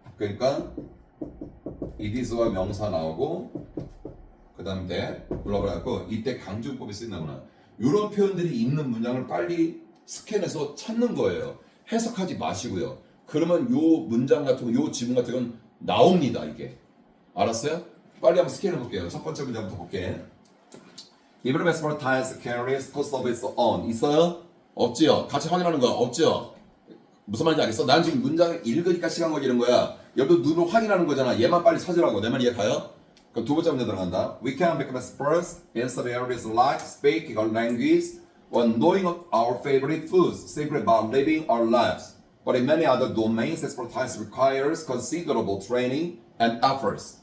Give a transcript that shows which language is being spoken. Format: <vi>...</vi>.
<ko>그러니까 it is와 명사 나오고 그 다음 that 불러버려갖고 이때 강조문법이 쓰인다거나 이런 표현들이 있는 문장을 빨리 스캔해서 찾는 거예요. 해석하지 마시고요. 그러면 요 문장 같은 거, 요 지문 같은 건 나옵니다. 이게 알았어요? 빨리 한번 스캔해 볼게요. 첫 번째 문장부터 볼게.</ko> <en>Even expertise carries cost of its own</en> <ko>있어요? 없지요? 같이 확인하는 거야. 없지요? 무슨 말인지 알겠어? 난 지금 문장을 읽으니까 시간 걸리는 거야. 여러분 눈으로 확인하는 거잖아. 얘만 빨리 찾으라고. 내 말 이해 가요? 그럼 두 번째 문제 들어간다.</ko> <en>We can become experts in some areas like speaking our language or knowing our favorite foods, secret about living our lives. But in many other domains, expertise requires considerable training and efforts.</en>